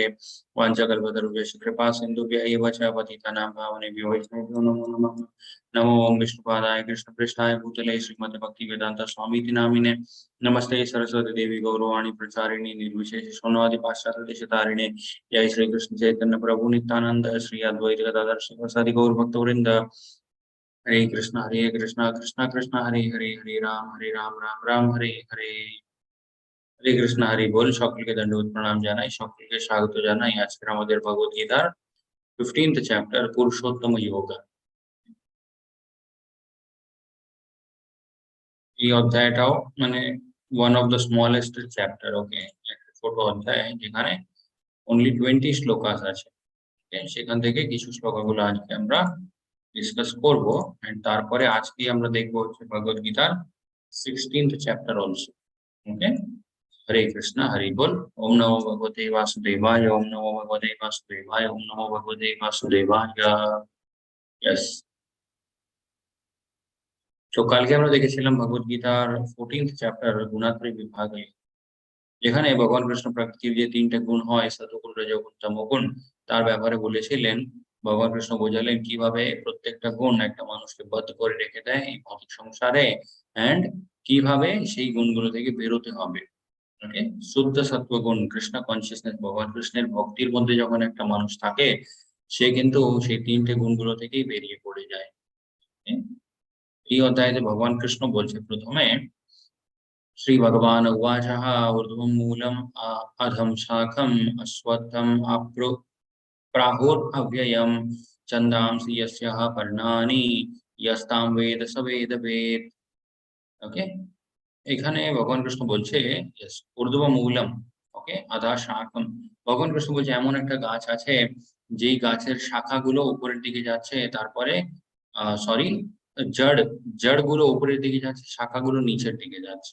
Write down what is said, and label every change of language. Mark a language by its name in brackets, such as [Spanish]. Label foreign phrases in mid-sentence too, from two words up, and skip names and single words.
[Sanskrit] वाञ्छाकल्पतरुभ्यश्च कृपा सिन्धुभ्यः च पतितानां पावनेभ्यो वैष्णवेभ्यो नमो नमः। नमो ओम विष्णुपादाय कृष्णपृष्ठाय भूतले श्रीमद् भक्तिवेदांत स्वामीति नामिने। नमस्ते सरस्वती देवी गौरवाणी प्रचारिणी निर्विशेष शून्यवादी पाश्चात्य देशतारिणे। जय श्री कृष्ण चैतन्य प्रभु नित्यानंद श्री अद्वैत गदाधर श्रीवासादि गौर भक्तवृंद। हरे कृष्णा कृष्णा कृष्णा हरे हरे, हरे राम राम राम हरे हरे। हरे कृष्णा हरि बोल। [Bangla] সকলকে দণ্ডবত প্রণাম জানাই, সকলকে স্বাগত জানাই আজকের আমাদের ভগবত গীতার 15th চ্যাপ্টার পুরুষোত্তম যোগা। এই অধ্যায়টাও মানে [English] one of the smallest chapter. [Bangla] ওকে, একটা ছোট অধ্যায় যেখানে অনলি 20 শ্লোকাস আছে। সেখান থেকে কিছু শ্লোকগুলো আজকে আমরা ডিসকাস করব। এন্ড তারপরে আজকে আমরা দেখব হচ্ছে ভগবত গীতার 16th [English] chapter also. [Sanskrit] ओके, हरे कृष्णा हरि बोल। ओम नमो भगवते वासुदेवाय, ओम नमो भगवते वासुदेवाय, ओम नमो भगवते वासुदेवाय। यस, [Bangla] তো কালকে আমরা দেখেছিলাম ভগবত গীতার 14th চ্যাপ্টার গুণাত্রয় বিভাগে, যেখানে ভগবান কৃষ্ণ প্রকৃতির যে তিনটা গুণ হয় সতগুণ রজগুণ তমগুণ তার ব্যাপারে বলেছিলেন। ভগবান কৃষ্ণ বোঝালেন কিভাবে প্রত্যেকটা গুণ একটা মানুষকে বদ্ধ করে রেখে দেয় এই ভৌতিক সংসারে, এন্ড কিভাবে সেই গুণগুলো থেকে বেরোতে হবে। ওকে, শুদ্ধ সত্ত্বগুণ কৃষ্ণ কনসিয়াসনেস, ভগবান কৃষ্ণের ভক্তির মধ্যে যখন একটা মানুষ থাকে সে কিন্তু সেই তিনটে গুণগুলো থেকেই বেরিয়ে পড়ে যায়। এই অধ্যায়ে ভগবান কৃষ্ণ বলছে প্রথমে [Sanskrit] श्री भगवान उवाचः ऊर्ध्वं मूलम् अधं शाखम् अश्वत्थम् प्राहुरव्ययम् छन्दांसि यस्यः पर्णानि यस्तां वेद स वेदवेत्। [Bangla] ओके, এখানে ভগবান কৃষ্ণ বলছে [Sanskrit] ऊर्ध्व मूलम, [Bangla] ওকে, [Sanskrit] आधा शाखम। [Bangla] ভগবান কৃষ্ণ বলছে এমন একটা গাছ আছে যেই গাছের শাখাগুলো উপরের দিকে যাচ্ছে, তারপরে সরি জড় জড়গুলো উপরের দিকে যাচ্ছে, শাখাগুলো নিচের দিকে যাচ্ছে।